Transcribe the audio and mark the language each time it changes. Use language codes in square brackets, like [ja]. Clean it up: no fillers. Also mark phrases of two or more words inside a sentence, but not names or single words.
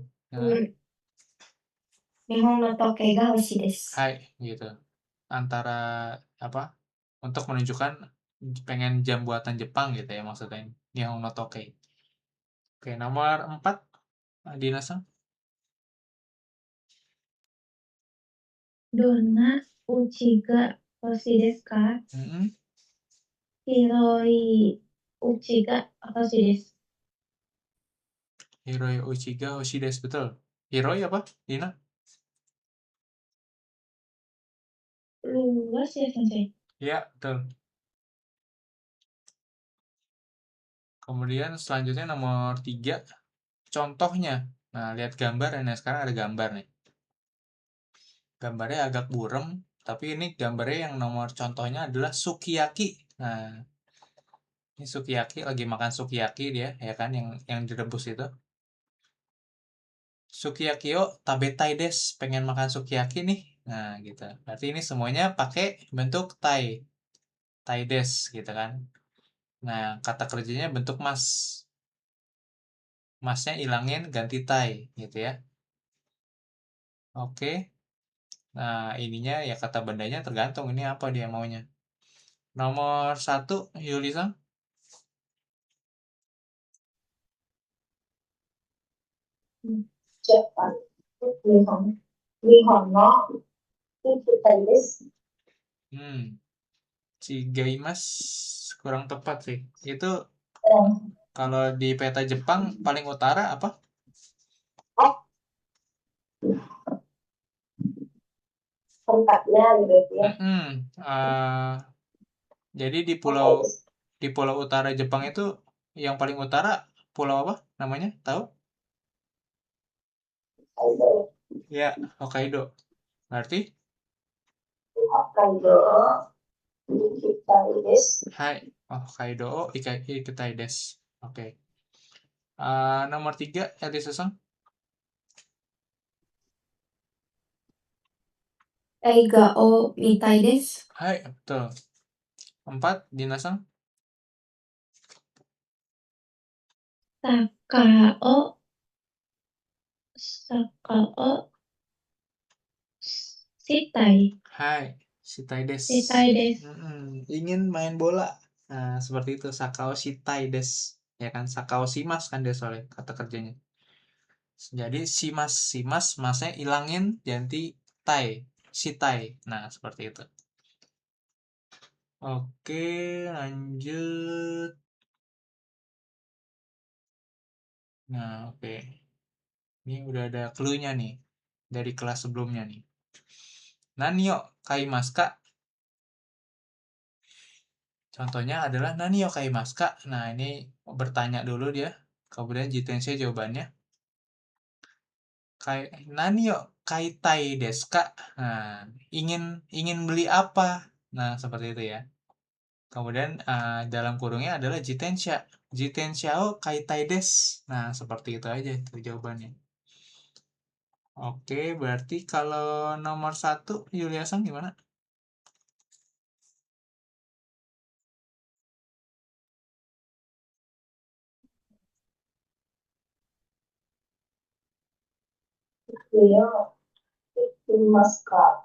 [ja] 日本の時計が欲しいです. [id] Hai gitu. Antara apa? Untuk menunjukkan pengen jam buatan Jepang gitu ya maksudnya. [ja] 日本の時計. [id] Oke, nomor 4, Dina-san. [ja] どんな家が欲しいですか？広い家が欲しいです。広い家が欲しいです, [id] betul. Hiroi apa, Dina? Luas ya, Sensei? Iya, betul. Kemudian selanjutnya nomor 3, contohnya. Nah, lihat gambar. Nah, sekarang ada gambar nih. Gambarnya agak buram, tapi ini gambarnya yang nomor contohnya adalah sukiyaki. Nah, ini sukiyaki, lagi makan sukiyaki dia, ya kan, yang direbus itu. [ja] すき焼きよ食べたいです, [id] pengen makan sukiyaki nih. Nah, gitu. Berarti ini semuanya pakai bentuk tai. [ja] たいです [id] gitu kan. Nah, kata kerjanya bentuk mas. Masnya ilangin, ganti tai gitu ya. Oke. Nah, ininya ya kata bendanya tergantung ini apa dia maunya. Nomor 1, Yuli-san. Japan. [ja] 日本の行きたいです. [id] Chigaimas kurang tepat sih. Itu kalau di peta Jepang paling utara apa? Tempatnya gitu ya. Jadi di pulau utara Jepang itu yang paling utara pulau apa namanya? Tahu? Hokkaido. Ya, Hokkaido. Berarti? [ja] 北海道行きたいです. はい、北海道行きたいです. [id] Oke. Nomor 3, Elisa-san. [ja] 映画を見たいです. [id] Hai, betul. 4, Dina-san. [ja] サッカーしたい. [id] Hai, [ja] したいです. したいです. [id] Ingin main bola. Nah, seperti itu. [ja] サッカーしたいです. [id] Ya kan, [ja] サッカーします [id] kan dia soalnya kata kerjanya. Jadi shimas, masnya ilangin, ganti tai, shitai. Nah, seperti itu. Oke, lanjut. Nah, oke. Ini udah ada clue-nya nih dari kelas sebelumnya nih. [ja] 何よ買いますか? [id] Contohnya adalah [ja] 何よ買いますか? [id] Nah, ini bertanya dulu dia. Kemudian jitensei jawabannya. [ja] 何よ買いたいですか? [id] Nah, ingin beli apa? Nah, seperti itu ya. Kemudian dalam kurungnya adalah jitensha. [ja] 自転車を買いたいです. [id] Nah, seperti itu aja itu jawabannya. Oke, berarti kalau nomor 1, Yulia-san gimana? [ja] Beliau 行きますか?